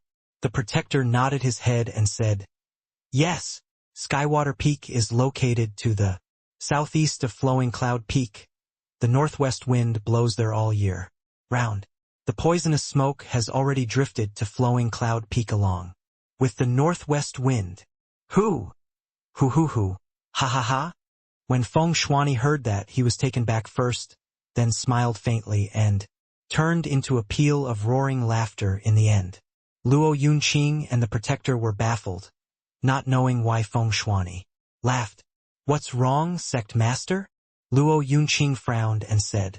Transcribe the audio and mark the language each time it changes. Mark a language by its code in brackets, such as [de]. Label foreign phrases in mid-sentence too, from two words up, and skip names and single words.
[en] The protector nodded his head and said, Yes, Skywater Peak is located to the southeast of Flowing Cloud Peak. The northwest wind blows there all year round. The poisonous smoke has already drifted to Flowing Cloud Peak along with the northwest wind. Hoo! Hoo hoo hoo! Ha ha ha! When Feng Shuani heard that, he was taken back first, then smiled faintly and turned into a peal of roaring laughter in the end. Luo Yunqing and the protector were baffled, not knowing why Feng Shuani laughed. What's wrong, Sect Master? Luo Yunqing frowned and said.